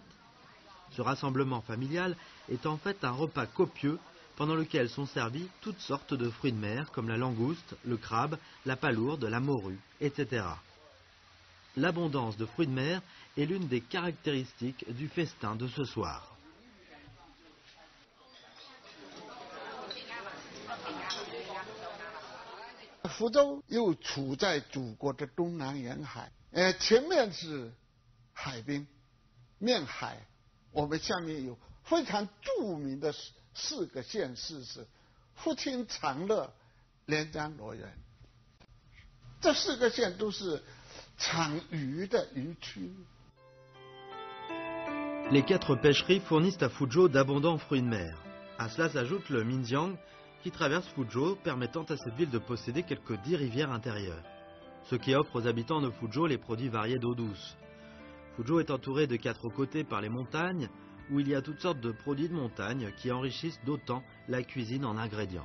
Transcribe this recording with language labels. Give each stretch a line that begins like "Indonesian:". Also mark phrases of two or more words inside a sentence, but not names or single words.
French: Ce rassemblement familial est en fait un repas copieux pendant lequel sont servis toutes sortes de fruits de mer comme la langouste, le crabe, la palourde, la morue, etc. L'abondance de fruits de mer est l'une des caractéristiques du festin de ce soir.
Chinese: Fuzhou 又处在祖国的东南沿海，前面是海滨，面海。我们下面有非常著名的4个县市是福清、长乐、连江、罗源。这4个县都是产鱼的渔区。
French: Les 4 pêcheries fournissent à Fuzhou d'abondants fruits de mer. À cela s'ajoute le Minjiang qui traverse Fuzhou, permettant à cette ville de posséder quelques 10 rivières intérieures, ce qui offre aux habitants de Fuzhou les produits variés d'eau douce. Fuzhou est entouré de 4 côtés par les montagnes, où il y a toutes sortes de produits de montagne qui enrichissent d'autant la cuisine en ingrédients.